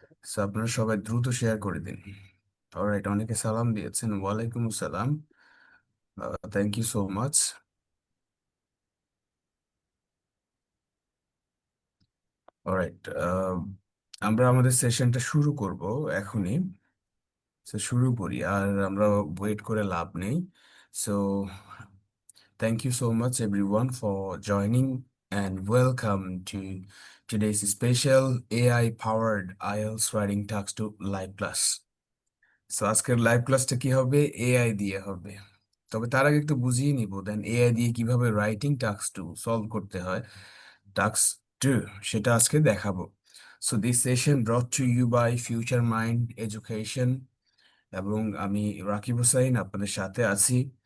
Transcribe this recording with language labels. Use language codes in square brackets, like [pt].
[bn] So আপনারা সবাই দ্রুত শেয়ার করে দিন। অলরাইট, অনেকে সালাম দিয়েছেন, ওয়ালাইকুম আসসালাম, [en] Thank you so much. [bn] Alright, আমরা আমাদের সেশনটা শুরু করব এখনই। সো শুরু করি, আর আমরা ওয়েট করে লাভ নেই। [en] So thank you so much everyone for joining, and welcome to today's special AI powered IELTS writing talks to live class. [bn] So আজকের লাইভ ক্লাসটা কি হবে, এআই দিয়ে হবে। তবে তার আগে একটু বুঝিয়ে নিব দেন এআই দিয়ে কিভাবে রাইটিং টাস্ক টু সলভ করতে হয়। [en] task two, [bn] সেটা আজকে দেখাবো। [en] so this session brought to you by Future Mind Education, [bn] এবং আমি রাকিব হোসাইন আপনাদের সাথে আছি।